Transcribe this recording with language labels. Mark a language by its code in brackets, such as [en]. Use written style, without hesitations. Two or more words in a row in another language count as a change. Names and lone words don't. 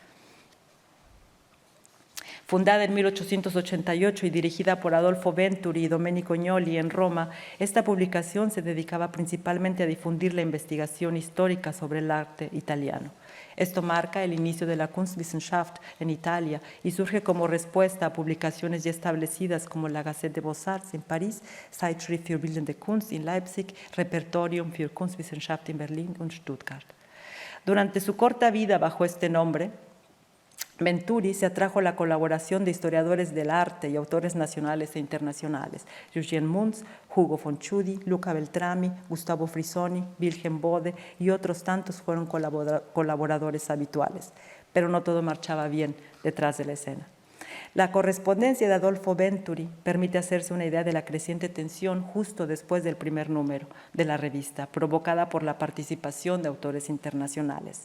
[es] Fundada en 1888 y dirigida por Adolfo Venturi y Domenico Gnoli en Roma, esta publicación se dedicaba principalmente a difundir la investigación histórica sobre el arte italiano. Esto marca el inicio de la Kunstwissenschaft en Italia y surge como respuesta a publicaciones ya establecidas como la Gazette de Beaux-Arts en París, Zeitschrift für Bildende Kunst en Leipzig, Repertorium für Kunstwissenschaft en Berlin und Stuttgart. Durante su corta vida bajo este nombre, Venturi se atrajo la colaboración de historiadores del arte y autores nacionales e internacionales. Eugene Munz, Hugo von Tschudi, Luca Beltrami, Gustavo Frisoni, Wilhelm Bode y otros tantos fueron colaboradores habituales. Pero no todo marchaba bien detrás de la escena. La correspondencia de Adolfo Venturi permite hacerse una idea de la creciente tensión justo después del primer número de la revista, provocada por la participación de autores internacionales.